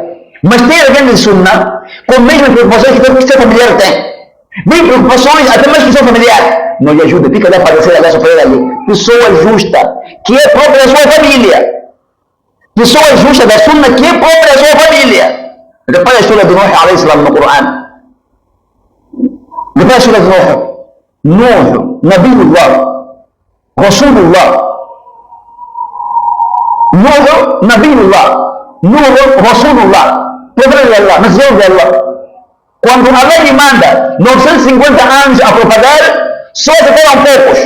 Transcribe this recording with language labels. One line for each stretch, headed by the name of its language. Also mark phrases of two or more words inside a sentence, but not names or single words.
Portuguese: Mas tem alguém de sunna com as mesmas preocupações que o seu familiar tem. Tem preocupações até mais que o seu familiar. Não lhe ajuda, fica de aparecer ali, sofrer ali. Pessoa justa, que é própria da sua família. Pessoa justa da sunna, que é própria da sua família. Depois a história de Nuh
Arabic: عليه السلام
Portuguese: no Coran. Depois a história de Nuh, Nabiullah, Rasulullah. Nuh, Nabiullah, Nuh, Rasulullah, profeta de Allah, mensagem de Allah. Quando Allah lhe manda 950 anos a propagar, só aceitaram poucos.